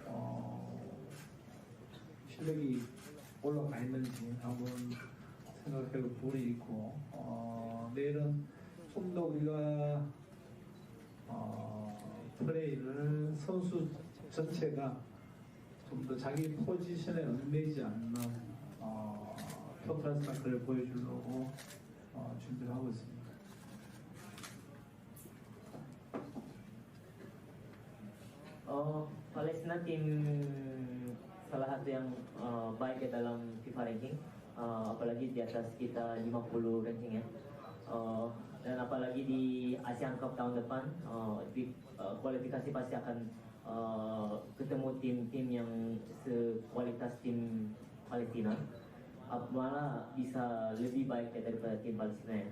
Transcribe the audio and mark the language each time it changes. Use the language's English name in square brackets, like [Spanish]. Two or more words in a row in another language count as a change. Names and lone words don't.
[Korean] 실력이 올라가 있는지 한번 생각해 볼 부분이 있고, 내일은 좀 더 우리가 플레이를 선수 전체가 좀 더 자기 포지션에 얽매이지 않는 토탈 스타크를 보여주려고 준비를 하고 있습니다. [Indonesian] Palestina tim salah satu yang baik ya dalam FIFA ranking, apalagi di atas kita 50 ranking ya. Dan apalagi di Asian Cup tahun depan, di kualifikasi pasti akan ketemu tim-tim yang sekualitas tim Palestina, malah bisa lebih baik ya daripada tim Palestina ya.